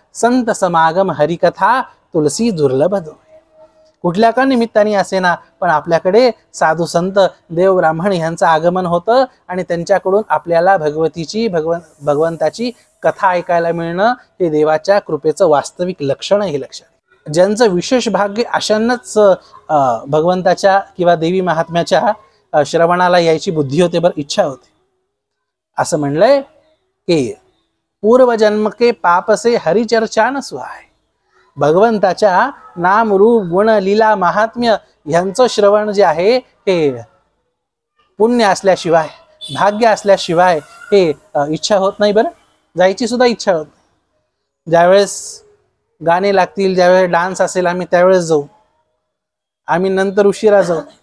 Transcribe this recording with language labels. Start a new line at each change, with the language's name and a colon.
Hindi: संत समागम हरिकथा तुलसी दुर्लभ दोय.
Marathi: कुठल्या का निमित्ताने असे ना, पण आपल्याकडे साधू संत देव ब्राह्मण यांचं आगमन होतं आणि त्यांच्याकडून आपल्याला भगवंताची कथा ऐकायला मिळणं हे देवाच्या कृपेचं वास्तविक लक्षण आहे. हे लक्षात, ज्यांचं विशेष भाग्य अशांनाच भगवंताच्या किंवा देवी महात्म्याच्या श्रवणाला यायची बुद्धी होते, बरं इच्छा होते. असं म्हणलंय की
Hindi: पूर्वजन्म के पाप से हरिचर्चा न सुहाय.
Marathi: भगवंताच्या नाम रूप गुण लीला महात्म्य यांचं श्रवण जे आहे हे पुण्य असल्याशिवाय भाग्य असल्याशिवाय हे इच्छा होत नाही. बरं, जायची सुद्धा इच्छा होत नाही. ज्यावेळेस गाणे लागतील, ज्यावेळेस डान्स असेल, आम्ही त्यावेळेस जाऊ, आम्ही नंतर उशिरा जाऊ.